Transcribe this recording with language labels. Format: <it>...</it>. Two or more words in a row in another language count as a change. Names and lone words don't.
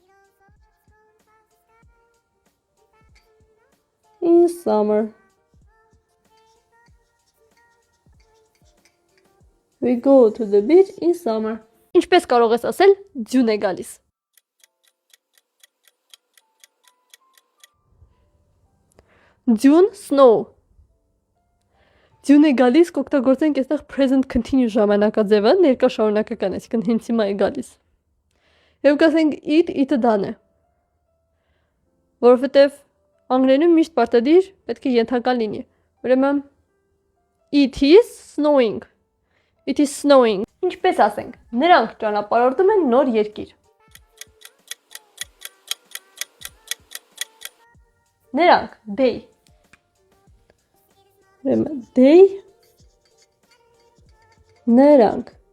<en>in summer։ We go to the beach in summer։</en> <hy>Ինչպես կարող ես ասել ձյուն է գալիս։ Ձյուն snow։ Ձյուն է գալիս կօգտագործենք այստեղ</hy> <en>present continuous</en> <hy>ժամանակաձևը, ներկա շարունակական, այսինքն հենց հիմա է գալիս։ Եվ կասենք it-ը դան է։ Որովհետև անգլերենում միշտ պարտադիր պետք է ենթական լինի։ Ուրեմն</hy> <en>it is snowing։ It is snowing։</en> <hy>Ինչպես ասենք, նրանք ճանապարհորդում են նոր երկիր։ Նրանք</hy> <en>they։ They</en> <hy>նրանք</hy>